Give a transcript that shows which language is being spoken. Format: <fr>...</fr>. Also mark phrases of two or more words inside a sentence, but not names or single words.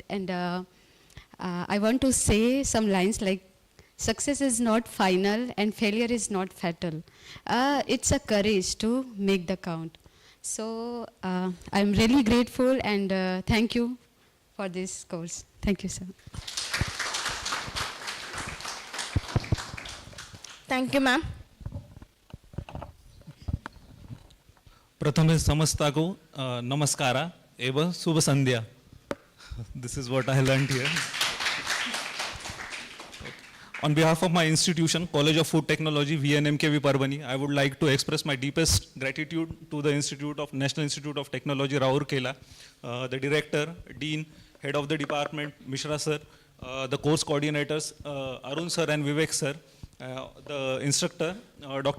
<en>And I want to say some lines like, success is not final and failure is not fatal. It's a courage to make the count. So I'm really grateful, and thank you for this course. Thank you, sir. Thank you, ma'am.</en> <mr>प्रथमे समस्ताको नमस्कार एवं शुभ संध्या.</mr> <en>This is what I learned here. On behalf of my institution, College of Food Technology, VNMKV Parbani, I would like to express my deepest gratitude to the National Institute of Technology, Rourkela, the director, dean, head of the department, Mishra sir, the course coordinators, Arun sir and Vivek sir, the instructor, Dr.</en>